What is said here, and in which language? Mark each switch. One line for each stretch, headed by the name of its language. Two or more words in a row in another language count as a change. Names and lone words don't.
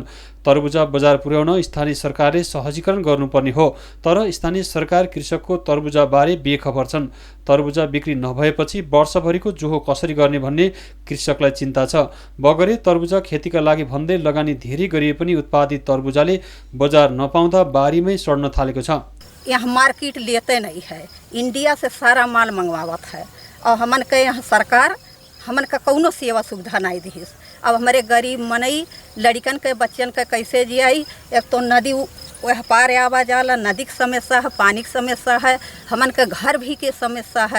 Nepali: तरबुजा बजार पुर्याउन स्थानीय सरकारले सहजीकरण गर्नुपर्ने हो, तर स्थानीय सरकार कृषकको तरबुजा बारे बेखबर छन्। तरबुजा बिक्री नभएपछि वर्षभरिको जोहो कसरी गर्ने भन्ने कृषकलाई चिन्ता छ। बगरे तरबुजा खेतीका लागि भन्दै लगानी धेरै गरिए पनि उत्पादित तरबुजाले बाजार नपाउँदा बारीमै सड्न थालेको छ।
Awadhi: यहाँ मार्केट लेते नहीं है, इंडिया से सारा माल मंगवावत है और हमन के यहाँ सरकार हमन का कौनो सेवा सुविधा नहीं दी। अब हमारे गरीब मनई लड़कन के बच्चन के कैसे जियाई। एक तो नदी वह पार आवा जाला, नदी की समस्या है, पानी की समस्या है, हमन के घर भी के समस्या है।